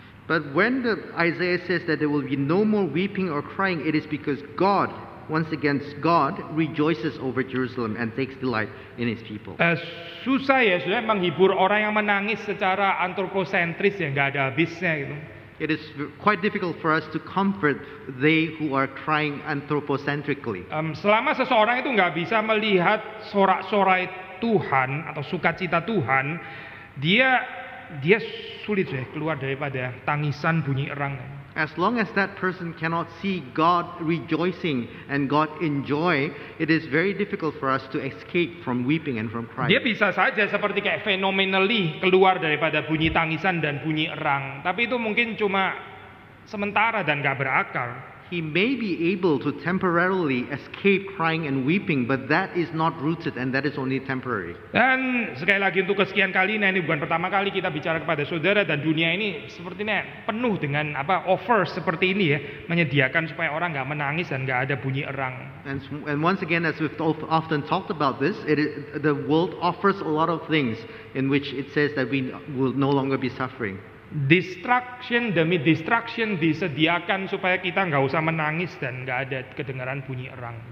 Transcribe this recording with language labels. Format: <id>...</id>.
<en>But when Isaiah says that there will be no more weeping or crying, it is because God, once again, God rejoices over Jerusalem and takes delight in His people.</en> <id>Susah ya, sudah menghibur orang yang menangis secara antroposentris ya, nggak ada habisnya gitu.</id> <en>It is quite difficult for us to comfort they who are crying anthropocentrically.</en> <id>Selama seseorang itu nggak bisa melihat sorak-sorai Tuhan atau sukacita Tuhan, dia sulit ya keluar daripada tangisan bunyi erang.</id> <en>As long as that person cannot see God rejoicing and God enjoy, it is very difficult for us to escape from weeping and from crying.</en> <id>Dia bisa saja seperti kayak phenomenally keluar daripada bunyi tangisan dan bunyi erang, tapi itu mungkin cuma sementara dan gak berakal.</id> <en>He may be able to temporarily escape crying and weeping, but that is not rooted and that is only temporary.</en> <id>Dan sekali lagi untuk kesekian kalinya, ini bukan pertama kali kita bicara kepada saudara, dan dunia ini sepertinya penuh dengan offer seperti ini ya, menyediakan supaya orang nggak menangis dan nggak ada bunyi erang.</id> <en>And once again, as we've often talked about this, the world offers a lot of things in which it says that we will no longer be suffering.</en> <id>Distraction demi distraction disediakan supaya kita nggak usah menangis dan nggak ada kedengaran bunyi erang.</id>